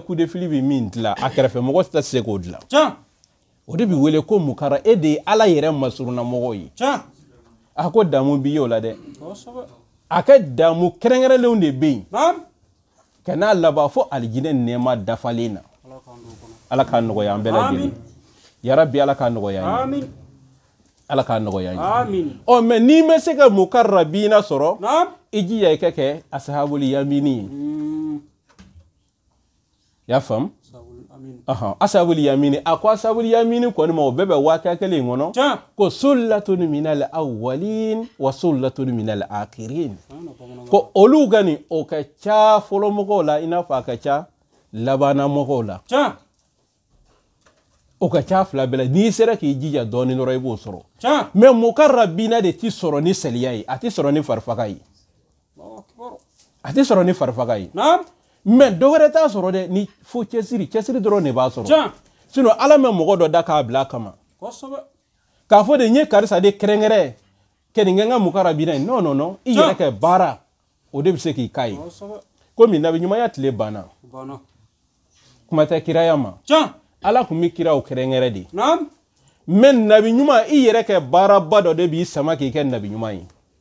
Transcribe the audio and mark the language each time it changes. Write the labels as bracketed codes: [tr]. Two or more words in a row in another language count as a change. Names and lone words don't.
[fr] coup de fil [bm] bi min dilan a kɛrɛfɛ mɔgɔ tɛ se k'o dilan o de bi wele ko mukara e de ye ala yɛrɛ masuruna mɔgɔ ye a ko damu bi ye o la dɛ a kɛ damu kɛrɛnkɛrɛnlenw de bɛ yen ka n'a laban fo alijinɛ nɛɛma dafalen na ala k'a nɔgɔya an bɛɛ lajɛlen yarabi ala k'a nɔgɔya an ye ala k'a nɔgɔya an ye mais n'i ma se ka mukarrabina sɔrɔ i jija i ka kɛ [ar] أصحاب اليمين [bm] ye y'a faamu [ar] أصحاب اليمين [bm] a ko [ar] أصحاب اليمين [bm] kɔni ma o bɛɛ bɛ waati kelen kɔnɔ ko [ar] ثلة من الأولين وثلة من الآخرين [bm] ko olu ka nin o ka ca fɔlɔmɔgɔw la i n'a fɔ a ka ca labanamɔgɔw la o ka ca fila bɛɛ la n'i sera k'i jija dɔɔnin dɔrɔn i b'o sɔrɔ mais mukarrabina de ti sɔrɔ ni saliya ye a ti sɔrɔ ni farifaga ye a ti sɔrɔ ni farifaga ye mais dɔ wɛrɛ t'a sɔrɔ dɛ ni fo cɛsiri dɔrɔn de b'a sɔrɔ sinon ala mɛ mɔgɔ dɔ da k'a bila a kama k'a fɔ de n ye karisa de kɛrɛnkɛrɛn kɛ nin kɛ n ka mukarrabina ye non i yɛrɛ kɛ baara o de bɛ se k'i k'a ye komi nabiɲumanya tile banna kuma tɛ kiraya ma ala kun bɛ kiraw kɛrɛnkɛrɛn de mais nabi ɲuman i yɛrɛ kɛ baaraba dɔ de b'i sama k'i kɛ nabi ɲuman ye